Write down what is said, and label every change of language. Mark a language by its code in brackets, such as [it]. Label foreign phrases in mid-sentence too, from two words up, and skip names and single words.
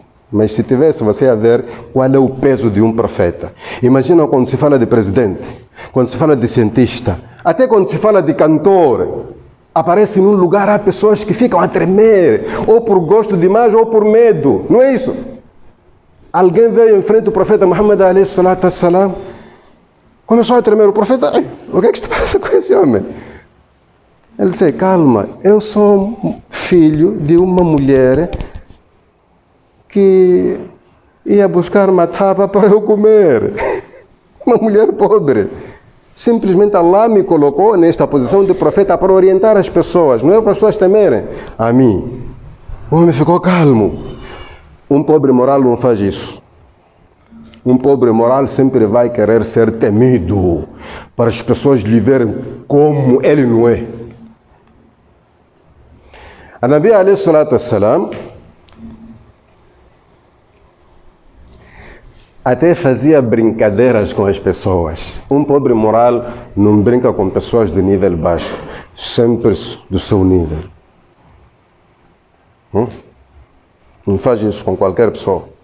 [pt] Mas se tivesse, você ia ver qual é o peso de um profeta. Imagina quando se fala de presidente, quando se fala de cientista, até quando se fala de cantor. aparece num lugar, há pessoas que ficam a tremer, ou por gosto demais, ou por medo. Não é isso? Alguém veio em frente do profeta Muhammad [ar] عليه الصلاة والسلام, [pt] começou a tremer. O profeta, o que é que se passa com esse homem? Ele disse, calma, eu sou filho de uma mulher que ia buscar mataba para eu comer. Uma mulher pobre. Simplesmente Allah me colocou nesta posição de profeta para orientar as pessoas, não é para as pessoas temerem a mim. O homem ficou calmo. Um pobre moral não faz isso. Um pobre moral sempre vai querer ser temido, para as pessoas lhe verem como ele não é. A [ar] نبي عليه الصلاة والسلام [pt] até fazia brincadeiras com as pessoas. Um pobre moral não brinca com pessoas de nível baixo, sempre do seu nível. Não faz isso com qualquer pessoa.